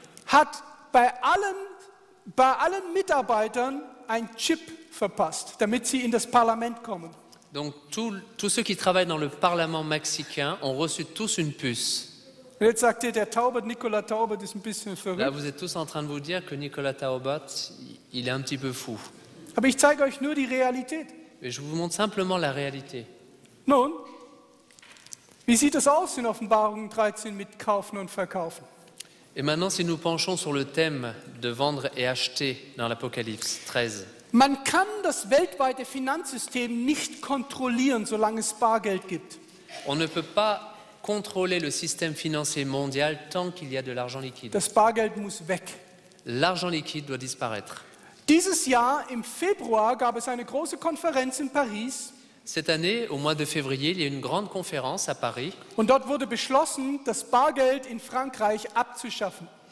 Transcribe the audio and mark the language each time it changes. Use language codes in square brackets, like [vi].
[de] hat bei allen Mitarbeitern ein Chip verpasst, damit sie in das Parlament kommen. [fr] donc, tous ceux qui travaillent dans le Parlement mexicain ont reçu tous une puce. [de] Und jetzt sagt ihr, Nicolas Taubert ist ein bisschen [fr] Là, [de] verrückt. [fr] vous êtes tous en train de vous dire que Nicolas Taubert, il est un petit peu fou. [de] Aber ich zeige euch nur die Realität. [fr] Mais je vous montre simplement la réalité. [de] Nun, wie sieht es aus in Offenbarung 13 mit Kaufen und Verkaufen? [fr] Et maintenant, si nous penchons sur le thème de vendre et acheter dans l'Apocalypse 13, [de] Man kann das weltweite Finanzsystem nicht kontrollieren, solange es Bargeld gibt. [fr] on ne peut pas contrôler le système financier mondial tant qu'il y a de l'argent liquide. [de] Das Bargeld muss weg. [fr] L'argent liquide doit disparaître. [de] Dieses Jahr im Februar gab es eine große Konferenz in Paris [fr] Cette année, au mois de février, il y a eu une grande conférence à Paris. [de] und dort wurde beschlossen, das Bargeld in Frankreich abzuschaffen.